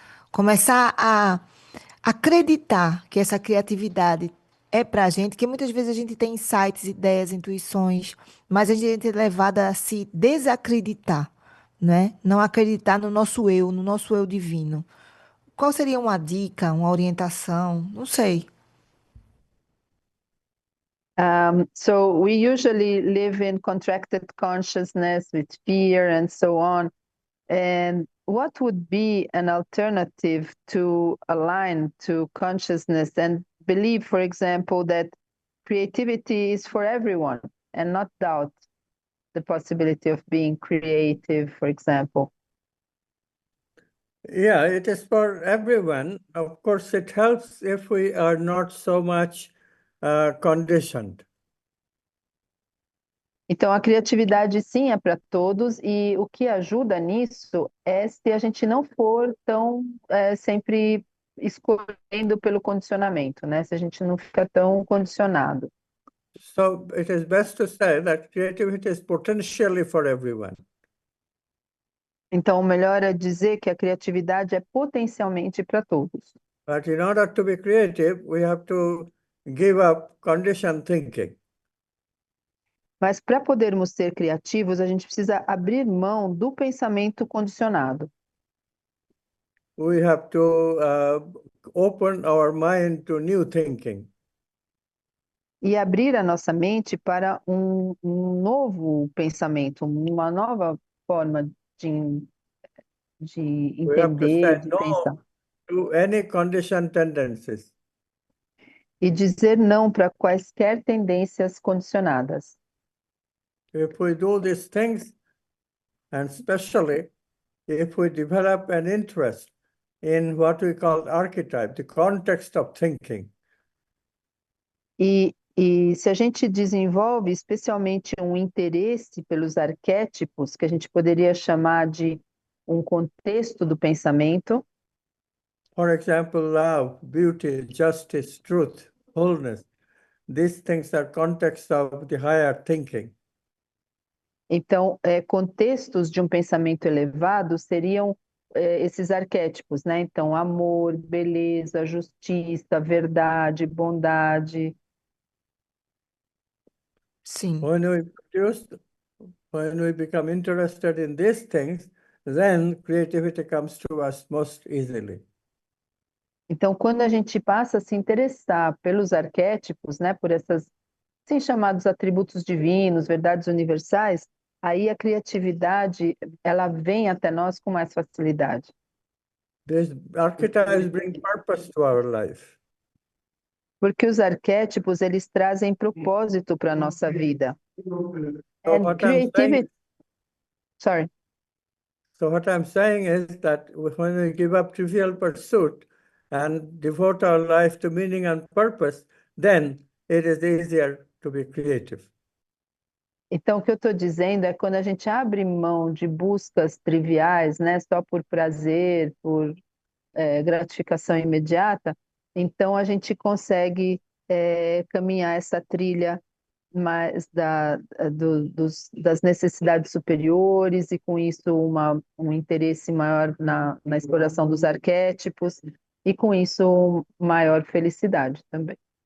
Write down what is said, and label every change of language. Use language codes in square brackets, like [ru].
[pt] Começar a acreditar que essa criatividade é para a gente, que muitas vezes a gente tem insights, ideias, intuições, mas a gente é levada a se desacreditar, né? Não acreditar no nosso eu divino. Qual seria uma dica, uma orientação? Não sei. [en] So we usually live in contracted consciousness with fear and so on. And what would be an alternative to align to consciousness and believe, for example, that creativity is for everyone and not doubt the possibility of being creative, for example? Yeah, it is for everyone. Of course, it helps if we are not so much conditioned. [pt] Então, a criatividade, sim, é para todos, e o que ajuda nisso é se a gente não for tão sempre escolhendo pelo condicionamento, né? Se a gente não fica tão condicionado. [en] So it is best to say that creativity is potentially for everyone. [pt] Então, o melhor é dizer que a criatividade é potencialmente para todos. [en] But in order to be creative, we have to give up conditioned thinking. [pt] Mas para podermos ser criativos, a gente precisa abrir mão do pensamento condicionado. [en] We have to open our mind to new thinking. [pt] E abrir a nossa mente para um novo pensamento, uma nova forma de [en] We have to [pt] entender, de no pensar. [en] to any conditioned tendencies. [pt] E dizer não para quaisquer tendências condicionadas. [en] If we do these things, and especially if we develop an interest in what we call archetype, the context of thinking, [pt] E se a gente desenvolve especialmente um interesse pelos arquétipos, que a gente poderia chamar de um contexto do pensamento, [en] for example, love, beauty, justice, truth, wholeness, these things are context of the higher thinking. [pt] então, contextos de um pensamento elevado seriam esses arquétipos, né? Então, amor, beleza, justiça, verdade, bondade. Sim. [en] When we produce, when we become interested in these things, then creativity comes to us most easily. [pt] Então, quando a gente passa a se interessar pelos arquétipos, né, por essas assim chamados atributos divinos, verdades universais, aí a criatividade ela vem até nós com mais facilidade. [en] These archetypes bring purpose to our life. [pt] Porque os arquétipos eles trazem propósito para a nossa vida. [en] So And what I'm saying, creativity, sorry. so what I'm saying is that when we give up trivial pursuit and devote our life to meaning and purpose, then it is easier to be creative. [pt] Então, o que eu estou dizendo é quando a gente abre mão de buscas triviais, né, só por prazer, por gratificação imediata, então a gente consegue caminhar essa trilha mais das necessidades superiores e com isso um interesse maior na exploração dos arquétipos e com isso maior felicidade também.